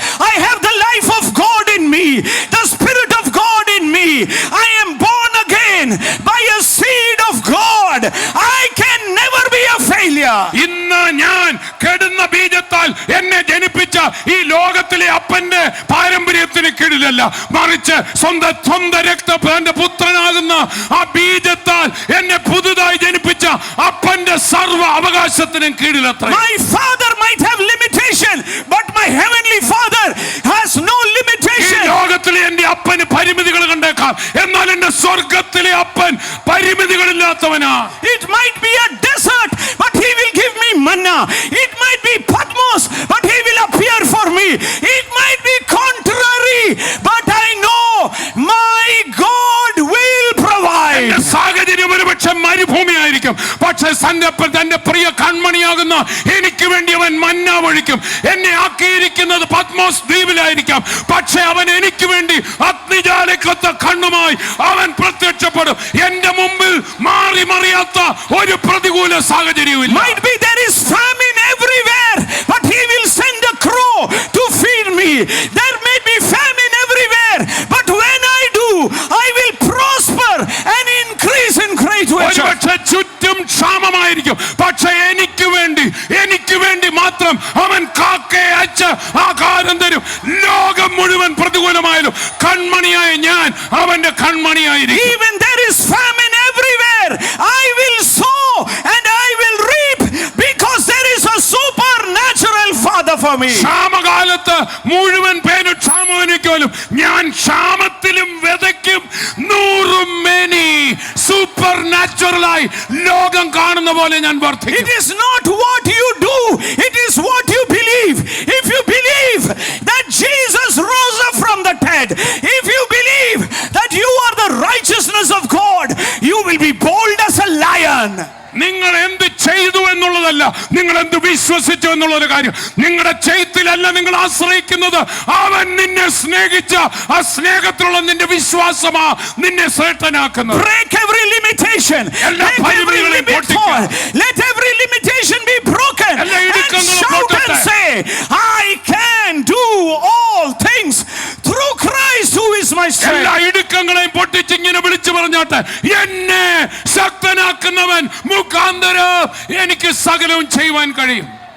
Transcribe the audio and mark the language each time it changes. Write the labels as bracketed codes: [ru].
[en] I have the life of God in me, the Spirit of God in me. I am born again by a seed of God. I can never be a failure. [ml] ഇന്ന് ഞാൻ കെടുന്ന ബീജത്താൽ എന്നെ ജനിപ്പിച്ച ഈ ലോകത്തിലെ അപ്പന്റെ പാരമ്പര്യത്തിന് കീഴിലല്ല, മറിച്ച് സ്വന്തം രക്തത്തിന്റെ പുത്രനാകുന്ന ആ ബീജത്താൽ എന്നെ പുതുതായി ജനിപ്പിച്ച അപ്പന്റെ സർവ്വ അവകാശത്തിനും കീഴിലത്ര. [en] My father might have limitation, but my heavenly father has no limitation. [ml] ഈ ലോകത്തിലെ എന്റെ അപ്പന് പരിമിതികൾ കണ്ടേക്കാം, എന്നാൽ എന്റെ സ്വർഗത്തിലെ അപ്പൻ പരിമിതികളില്ലാത്തവനാ. [en] It might be a desert, but he will give me manna. It might be Patmos, but he will appear for me. It might be contrary, but I know my God will provide. [ml] സാഹചര്യം ഒരുപക്ഷെ മരുഭൂമിയായിരിക്കും, പക്ഷെ തന്റെ പ്രിയ കൺമണിയാകുന്ന എനിക്ക് വേണ്ടി അവൻ മന്ന ഒഴിക്കും. എന്നെ ആക്കിയിരിക്കുന്നത് പത്മോസ് ദ്വീപിലായിരിക്കാം, പക്ഷെ അവൻ എനിക്ക് വേണ്ടി അഗ്നിജാലക്കത്ത കണ്ണുമായി അവൻ പ്രത്യക്ഷപ്പെടും. എന്റെ മുമ്പിൽ മാറി മറിയാത്ത ഒരു പ്രതികൂല സാഹചര്യവും. [en] Might be there is famine everywhere, but he will send a crow to feed me. There may be famine everywhere, but when I do, I will prosper and increase in great ways. [ml] ഒരുപക്ഷെ ചുറ്റും ക്ഷാമമായിരിക്കും, പക്ഷെ എനിക്ക് വേണ്ടി മാത്രം അവൻ കാക്കയെ അയച്ച് ആഹാരം തരും. ലോകം മുഴുവൻ പ്രതികൂലമായാലും കൺമണിയായ ഞാൻ അവന്റെ കൺമണിയായിരിക്കും. [en] Even there is famine everywhere, I will sow and I will reap because there is a supernatural father for me. [ml] ക്ഷാമകാലത്ത് മുഴുവൻ പേര് ക്ഷാമവനിക്കോലും ഞാൻ ക്ഷാമത്തിലും വിതയ്ക്കും. 100 മേനി സൂപ്പർ നാച്ചുറലായി ലോകം കാണുന്ന പോലെ ഞാൻ വർദ്ധിക്കും. [en] It is not what you do, it is what you believe. If you believe that Jesus rose up from the dead, if you believe that you are the righteousness of God, you will be bold as a lion. [ml] നിങ്ങൾ എന്ത് ചെയ്തു എന്നുള്ളതല്ല, നിങ്ങൾ എന്ത് വിശ്വസിച്ചു എന്നുള്ളൊരു കാര്യം. നിങ്ങളുടെ ചെയ്ത്തിലല്ല നിങ്ങൾ ആശ്രയിക്കുന്നത്, അവൻ നിന്നെ സ്നേഹിച്ച ആ സ്നേഹത്തിലുള്ള നിന്റെ വിശ്വാസമാ നിന്നെ ശ്രേഷ്ഠനാക്കുന്നത്. [en] Break every limitation. Let every limit fall. Let every limitation be broken. And shout and say, I can do all things through Christ who is my strength. [ml] എല്ലാ ഇടുക്കങ്ങളെയും പൊട്ടിച്ചിങ്ങനെ വിളിച്ചു പറഞ്ഞാട്ടെ, എന്നെ ശക്തനാക്കുന്നവൻ മുഖാന്തരം എനിക്ക് സകലവും ചെയ്യുവാൻ കഴിയും.